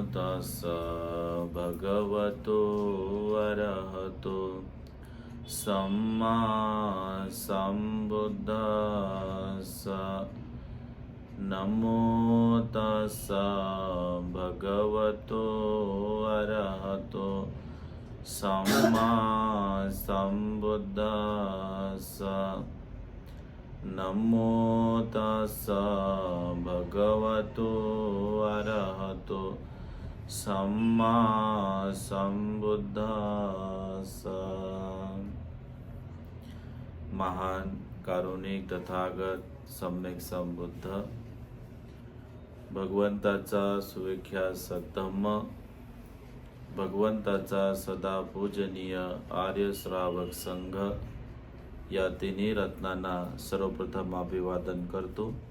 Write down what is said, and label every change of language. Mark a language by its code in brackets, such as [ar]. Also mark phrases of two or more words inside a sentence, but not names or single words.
[pi] तस्स भगवतो अरहतो सम्मा सम्बुद्धस्स नमो तस्स भगवतो अरहतो सम्मा सम्बुद्धस्स नमो तस्स भगवतो अरहतो सम्मा सम्बुद्धस्स। [mr] महान कारुणिक तथागत सम्यक संबुद्ध भगवंताचा सुविख्यात सद्धम्म, भगवंताचा सदा पूजनीय आर्य श्रावक संघ या तिन्ही रत्नांना सर्वप्रथम अभिवादन करतो।